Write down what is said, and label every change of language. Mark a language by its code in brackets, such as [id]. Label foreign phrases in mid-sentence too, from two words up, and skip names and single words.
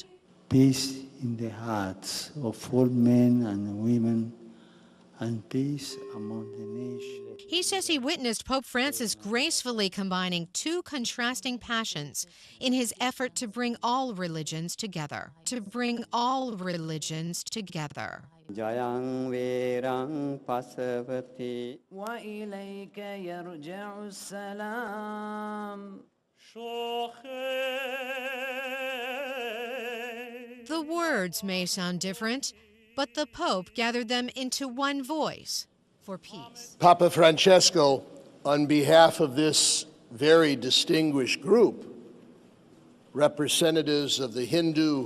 [en] Peace in the hearts of all men and women, and peace among the nations. He says he witnessed Pope Francis gracefully combining two contrasting passions in his effort to bring all religions together. To bring all religions together. [pi] Jayang verang pasavati [ar] وإليك يرجع السلام. [en] The words may sound different, but the Pope gathered them into one voice for peace. Papa Francesco, on behalf of this very distinguished group, representatives of the Hindu,